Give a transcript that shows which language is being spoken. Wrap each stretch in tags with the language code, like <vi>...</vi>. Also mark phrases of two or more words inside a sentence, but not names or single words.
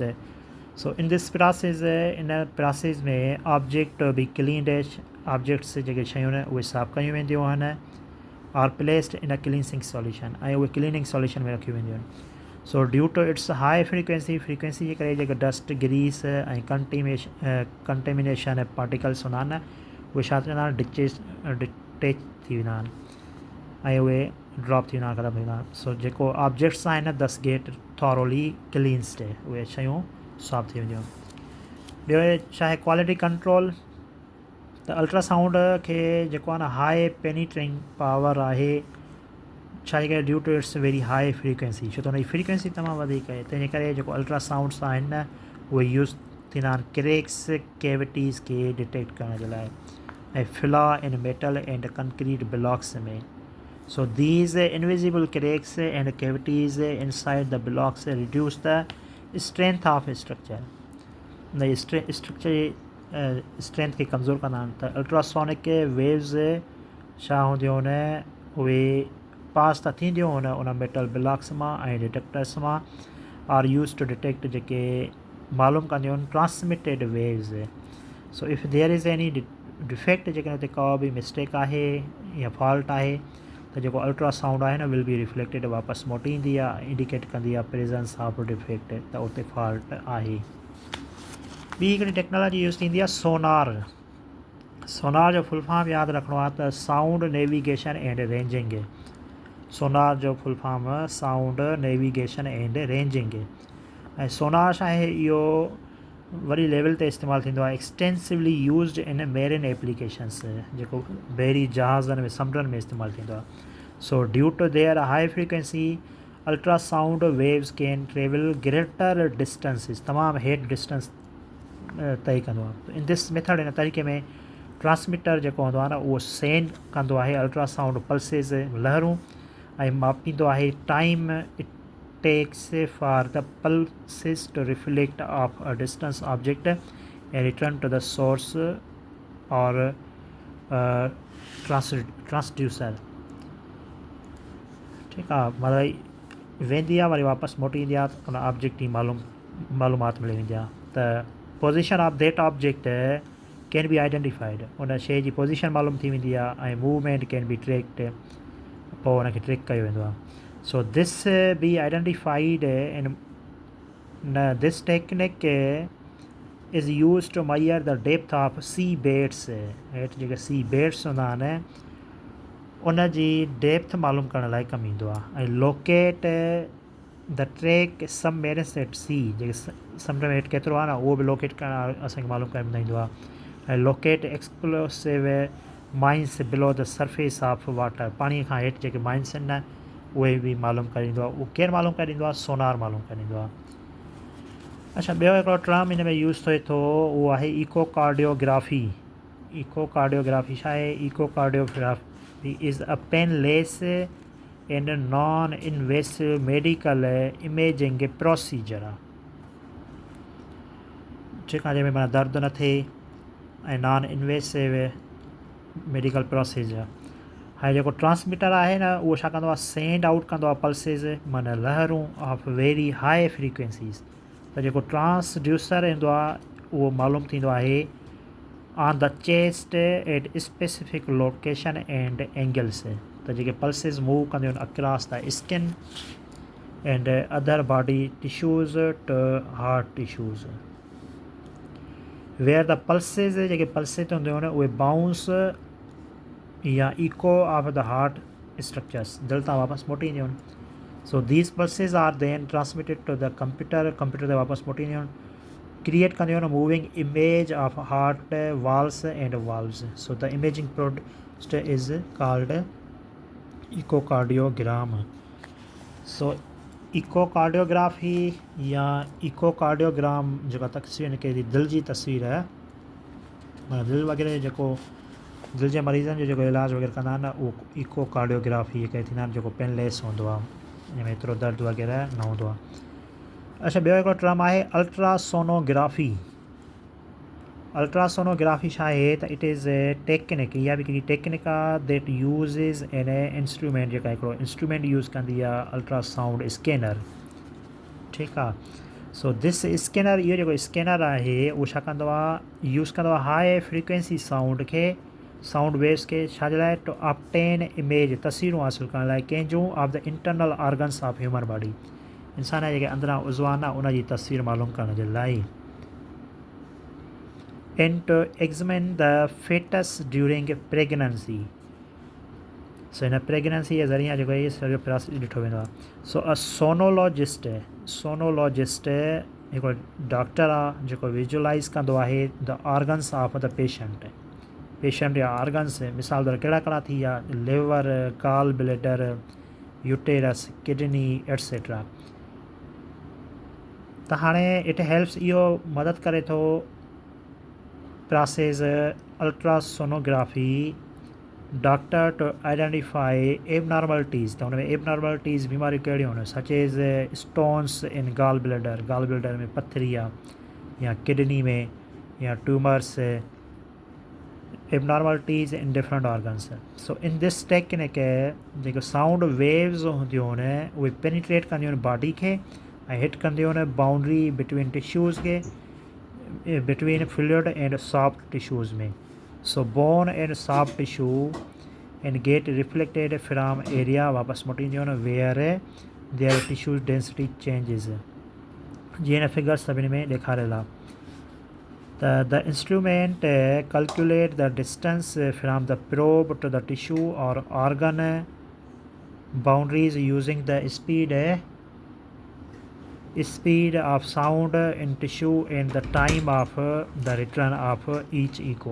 <en>so in this process, in process</en> <sd>में</sd> <en>object be cleaned,</en> <sd>ऑब्जेक्ट्स जेके शयूं आहिनि उहे साफ़ु कयूं वेंदियूं आहिनि,</sd> <en>are placed in a cleansing solution,</en> <sd>ऐं उहे</sd> <en>cleaning solution</en> <sd>में रखियूं वेंदियूं आहिनि।</sd> <en>so due to its high frequency</en> <sd>जे करे जेके डस्ट, ग्रीस ऐं</sd> <en>contamination particles</en> <sd>हूंदा आहिनि, उहे छा थींदा आहिनि, डिटेच थी वेंदा आहिनि ऐं उहे ड्रॉप थी वेंदा आहिनि, ख़तमु थी वेंदा आहिनि। सो जेको ऑब्जेक्ट्स आहिनि</sd> <en>thus get thoroughly cleansed,</en> <sd>उहे शयूं साफ़ु थी वेंदियूं आहिनि। ॿियो छा आहे</sd> <en>quality control.</en> <sd>त अल्ट्रासाउंड खे जेको आहे न</sd> <en>high penetrating power</en> <sd>आहे, छा जे करे</sd> <en>due to its very high frequency,</en> <sd>छो त हुनजी फ्रीक्वेंसी तमामु वधीक आहे। तंहिंजे करे जेको अल्ट्रासाउंड्स आहिनि न उहे यूज़ थींदा आहिनि क्रेक्स, कैविटीज़ खे डिटेक्ट करण जे लाइ, ऐं फिला</sd> <en>in metal and concrete blocks</en> <sd>में।</sd> <en>so these invisible cracks and cavities inside the blocks reduce the strength of structure।</en> <sd>न</sd> <en>structure ji strength</en> <sd>खे कमज़ोर कंदा आहिनि। त</sd> <en>ultrasonic waves</en> <sd>छा हूंदियूं आहिनि उहे पास त थींदियूं उन</sd> <en>metal blocks</en> <sd>मां ऐं डिटेक्टर्स मां</sd> <en>are used to detect</en> <sd>जेके मालूम कंदियूं आहिनि</sd> <en>transmitted waves. so if there is any defect</en> <sd>जेकॾहिं हुते का बि मिस्टेक आहे या फॉल्ट आहे त जेको अल्ट्रासाउंड आहे न</sd> <en>will be reflected</en> <sd>वापसि मोटी ईंदी आहे,</sd> <en>indicate kandi aahe presence of defect,</en> <sd>त उते फॉल्ट आहे। ॿी हिकिड़ी टेक्नोलॉजी यूज़ थींदी आहे सोनार। सोनार जो</sd> <en>full form</en> <sd>यादि रखिणो आहे त</sd> <en>sound navigation and ranging.</en> <sd>सोनार जो</sd> <en>full form sound navigation and ranging.</en> <sd>ऐं सोनार छा आहे, इहो वरी लेवल ते इस्तेमालु थींदो आहे,</sd> <en>extensively used in marine applications,</en> <sd>जेको बहरी जहाज़नि में समुंडनि में इस्तेमालु थींदो आहे।</sd> <en>so due to their high frequency ultrasound waves can travel greater distances,</en> <sd>तमामु हेठि डिस्टेंस तय कंदो आहे।</sd> <en>in this method,</en> <sd>इन तरीक़े में ट्रांसमीटर जेको हूंदो आहे न उहो</sd> <en>send</en> <sd>कंदो आहे</sd> <en>ultrasound pulses</en> <sd>लहरूं ऐं मापींदो आहे</sd> <en>time it takes for the pulses to reflect off a distance object and return to the source or transducer.</en> <sd>ठीकु आहे, मतिलबु वेंदी आहे वरी वापसि मोटी ईंदी आहे, उन ऑब्जेक्ट जी मालूमात मिली वेंदी आहे।</sd> <en>ta position of that object can be identified,</en> <sd>उन शइ जी पोज़ीशन मालूम थी वेंदी आहे ऐं</sd> <en>movement can be tracked,</en> <sd>पोइ उनखे ट्रैक कयो वेंदो आहे।</sd> <en>so this be identified in this technique is used to measure the depth of sea beds.</en> <sd>हेठि जेके</sd> <en>sea beds</en> <sd>हूंदा आहिनि उन जी डेप्थ मालूम करण लाइ कमु ईंदो आहे।</sd> <en>ain locate the track submarines at sea,</en> <sd>जेके समुंड में हेठि केतिरो आहे न उहो बि लोकेट करणु असांखे मालूम करण में ईंदो आहे।</sd> <en>ain locate explosive mines below the surface of water,</en> <sd>पाणीअ खां हेठि जेके माइंस आहिनि न उहे बि मालूम करे ॾींदो आहे। उहो केरु मालूम करे ॾींदो आहे? सोनार मालूम करे ॾींदो आहे। अच्छा, ॿियो हिकिड़ो टर्म हिन में</sd> <en>use thie tho,</en> <sd>उहो आहे इकोकार्डियोग्राफी। इकोकार्डियोग्राफी छा आहे?</sd> <en>echocardiography is a painless and non invasive medical imaging procedure</en> <sd>आहे, जेका जंहिंमें माना दर्द न थिए ऐं</sd> <en>non invasive medical procedure.</en> <sd>हाणे जेको ट्रांसमीटर आहे न उहो छा कंदो आहे,</sd> <en>send out</en> <sd>कंदो आहे पल्सिस, माना लहरूं</sd> <en>of very high frequencies.</en> <sd>त जेको ट्रांसड्यूसर ईंदो आहे उहो मालूम थींदो आहे</sd> <en>on the chest at specific location and angles,</en> <sd>त जेके पल्सिस</sd> <en>move</en> <sd>कंदियूं आहिनि</sd> <en>across the skin and other body tissues to heart tissues, where the pulses,</en> <sd>जेके पल्सिस हूंदियूं आहिनि उहे</sd> <en>bounce ya echo off the heart structures,</en> <sd>दिलि तां वापसि मोटी ईंदियूं आहिनि।</sd> <en>so these pulses are then transmitted to the computer</en> <sd>ते वापसि मोटी ईंदियूं आहिनि,</sd> <en>create</en> <sd>कंदियूं आहिनि</sd> <en>moving image of heart walls and valves. so the imaging product is called echocardiogram.</en> <sd>सो इकोकार्डियोग्राफी या इकोकार्डियोग्राम जेका तस्वीर निकिरे थी, दिलि जी तस्वीर आहे, माना दिलि वग़ैरह जेको दिलि जे मरीज़नि जो जेको इलाजु वग़ैरह कंदा आहिनि न उहो इकोकार्डियोग्राफी कई थींदा आहिनि, जेको पेनलेस हूंदो आहे, हिनमें एतिरो दर्द वग़ैरह न हूंदो आहे। अच्छा, ॿियो हिकिड़ो टर्म आहे अल्ट्रासोनोग्राफी। अल्ट्रासोनोग्राफी छा आहे त</sd> <en>it is a technique,</en> <sd>इहा बि हिकिड़ी टेक्निक आहे</sd> <en>that uses an a instrument,</en> <sd>जेका हिकिड़ो इंस्ट्रूमेंट</sd> <en>use kandi aahe ultrasound scanner.</en> <sd>ठीकु आहे,</sd> <en>so this scanner,</en> <sd>इहो जेको स्कैनर आहे उहो छा कंदो आहे, यूज़ कंदो आहे</sd> <en>high frequency sound</en> <sd>खे,</sd> <en>sound waves</en> <sd>खे, छाजे लाइ?</sd> <en>to obtain image,</en> <sd>तस्वीरूं हासिलु करण लाइ, कंहिंजूं?</sd> <en>of the internal organs of human body,</en> <sd>इंसान जा जेके अंदरां उज़व आहिनि न उन जी तस्वीर मालूम करण जे लाइ।</sd> <en>and to examine the fetus during pregnancy,</en> <sd>सो हिन प्रेगनेंसी जे ज़रिए जेको इहो सॼो प्रोसेस ॾिठो वेंदो आहे।</sd> <en>so a sonologist</en> <sd>हिकिड़ो डॉक्टर आहे जेको</sd> <en>visualize kando aahe the organs of the patient</en> <sd>जा ऑर्गन्स, मिसाल तौरु कहिड़ा कहिड़ा थी विया,</sd> <en>liver, gall bladder, uterus, kidney etcetera.</en> <sd>त हाणे</sd> <en>it helps,</en> <sd>इहो मदद करे थो प्रोसेस अल्ट्रासोनोग्राफी</sd> <en>doctor to identify abnormalities,</en> <sd>त हुन में एबनॉर्मलिटीज़ बीमारियूं कहिड़ियूं आहिनि,</sd> <en>such as stones in gall bladder</en> <sd>में पथरी आहे, या किडनी में, या ट्यूमर्स,</sd> <en>abnormalities in different organs. So in this technique</en> <sd>जेको</sd> <en>sound waves</en> <sd>हूंदियूं आहिनि उहे पेनिट्रेट कंदियूं आहिनि बॉडी खे ऐं हिट कंदियूं आहिनि</sd> <en>boundary between tissues</en> <sd>खे</sd> <en>between fluid and soft tissues</en> <sd>में.</sd> <en>So bone and soft tissue and get reflected from area</en> <sd>वापस मोटींदियूं आहिनि</sd> <en>where their tissue density changes.</en> <sd>जीअं हिन फिगर सभिनी में ॾेखारियल आहे.</sd> <en>The instrument calculate the distance from the probe to the tissue or organ boundaries using the speed of sound in tissue and the time of the return of each echo.</en>